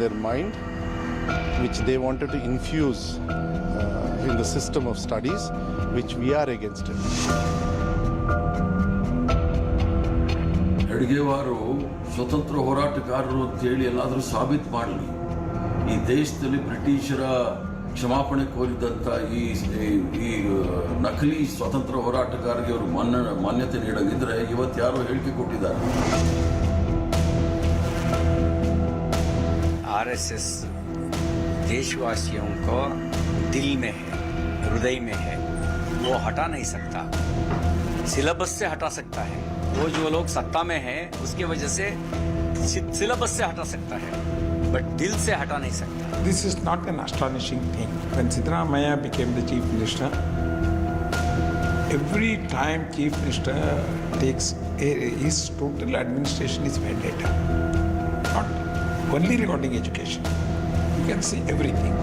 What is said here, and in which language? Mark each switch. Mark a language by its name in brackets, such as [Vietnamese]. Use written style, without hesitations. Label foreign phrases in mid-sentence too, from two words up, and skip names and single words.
[English] their mind, which they wanted to infuse in the system of studies, which we are against it. [Kannada] ಹೆಡ್ಗೇವಾರು ಸ್ವತಂತ್ರ ಹೋರಾಟಗಾರರು ಅಂತ ಹೇಳಿ ಎಲ್ಲಾದರೂ ಸಾಬೀತು ಮಾಡಲಿ. ಈ ದೇಶದಲ್ಲಿ ಬ್ರಿಟಿಷರ ಕ್ಷಮಾಪಣೆ ಕೋರಿದಂತ ಈ ನಕಲಿ ಸ್ವತಂತ್ರ ಹೋರಾಟಗಾರರಿಗೆ ಅವರು ಮಾನ್ಯತೆ ನೀಡದಿದ್ರೆ ಇವತ್ತು ಯಾರೋ ಹೇಳಿಕೆ ಕೊಟ್ಟಿದ್ದಾರೆ. [Hindi] आरएसएस देशवासियों को दिल में है, हृदय में है, वो हटा नहीं सकता. सिलेबस से हटा सकता है. वो जो लोग सत्ता में है उसकी वजह से सिलेबस से हटा सकता है, बट दिल से हटा नहीं सकता. [English] This is not an astonishing thing. When Siddaramaiah became the chief minister, every time chief minister takes his total administration is vendetta. Not only regarding education. You can see everything.